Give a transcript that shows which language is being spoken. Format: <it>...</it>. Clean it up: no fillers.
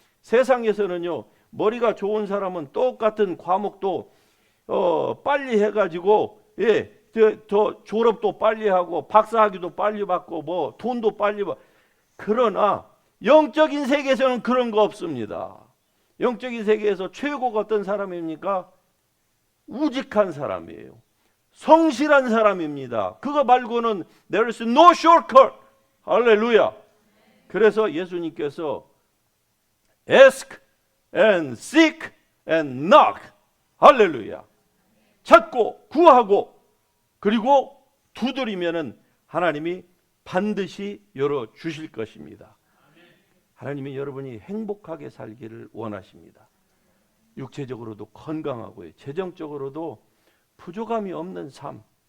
<ko>세상에서는요, 머리가 좋은 사람은 똑같은 과목도 빨리 해가지고, 예, 저 졸업도 빨리 하고 박사학위도 빨리 받고 뭐 돈도 빨리 받고. 그러나 영적인 세계에서는 그런 거 없습니다. 영적인 세계에서 최고가 어떤 사람입니까? 우직한 사람이에요. 성실한 사람입니다. 그거 말고는</ko> <en>there is no shortcut.</en> <ko>할렐루야. 그래서 예수님께서</ko> <en>ask and seek and knock.</en> <ko>할렐루야. 찾고 구하고 그리고 두드리면은 하나님이 반드시 열어 주실 것입니다. 하나님이 여러분이 행복하게 살기를 원하십니다. 육체적으로도 건강하고요, 재정적으로도 부족함이 없는 삶.</ko>